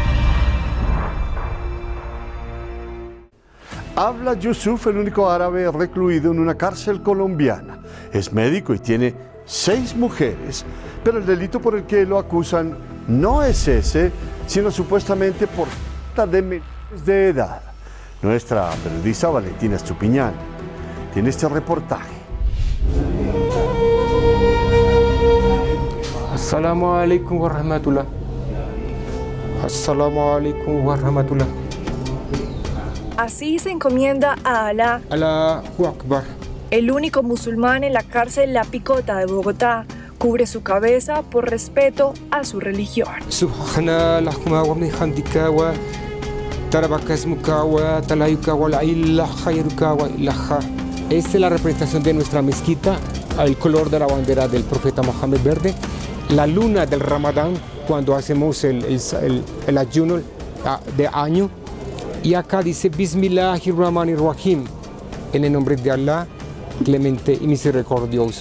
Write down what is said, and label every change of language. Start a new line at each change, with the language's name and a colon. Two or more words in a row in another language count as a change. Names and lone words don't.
Spanish: Habla Yusuf, el único árabe recluido en una cárcel colombiana. Es médico y tiene 6 mujeres, pero el delito por el que lo acusan no es ese, sino supuestamente por falta de menores de edad. Nuestra periodista Valentina Estupiñán tiene este reportaje.
Arabic: السلام عليكم ورحمة الله. السلام عليكم ورحمة الله.
Spanish: Así se encomienda a Alá,
Arabic: الله أكبر.
Spanish: el único musulmán en la cárcel La Picota de Bogotá. Cubre su cabeza por respeto a su religión.
Arabic: سبحان الله وبحمدك وتبارك اسمك وتعالى ولا إله غيرك وإله.
Spanish: Esta es la representación de nuestra mezquita, el color de la bandera del profeta Mohammed verde, la luna del Ramadán cuando hacemos el ayuno de año. Y acá dice Bismillahirrahmanirrahim, en el nombre de Allah, clemente y misericordioso.